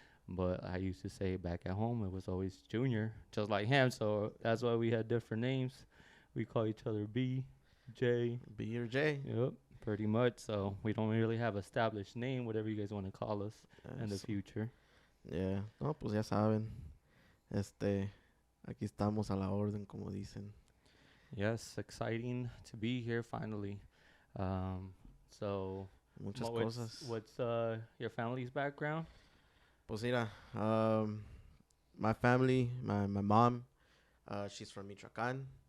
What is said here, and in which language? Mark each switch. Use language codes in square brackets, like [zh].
[en] But I used to say back at home it was always Junior, just like him. So that's why we had different names. We call each other B, J. B or J. Yep, pretty much. So we don't really have established name, whatever you guys want to call us in the [es] Eso. [en] future. [es] Yeah. No, pues ya saben. Aquí estamos a la orden, como dicen. [en] Yes, exciting to be here finally. So [es] Muchas cosas. [en] what's your family's background? [es] Pues mira, [en] my family, my mom, she's from Michoacán.